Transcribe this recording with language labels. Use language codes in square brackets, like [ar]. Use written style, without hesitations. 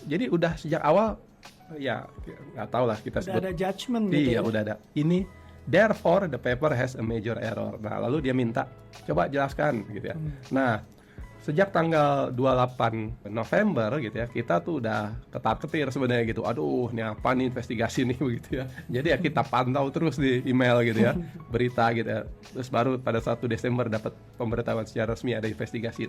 [id] Jadi udah sejak awal ya nggak tahu lah kita sebut. Udah ada judgement gitu. Iya, udah ada. Ini [en] therefore the paper has a major error. [id] Nah, lalu dia minta coba jelaskan gitu ya. Nah, sejak tanggal 28 November gitu ya, kita tuh udah ketar-ketir sebenarnya gitu. Aduh, ini apa nih investigasi nih begitu ya. Jadi ya kita pantau terus di email gitu ya, berita gitu ya. Terus baru pada 1 Desember dapat pemberitahuan secara resmi ada investigasi.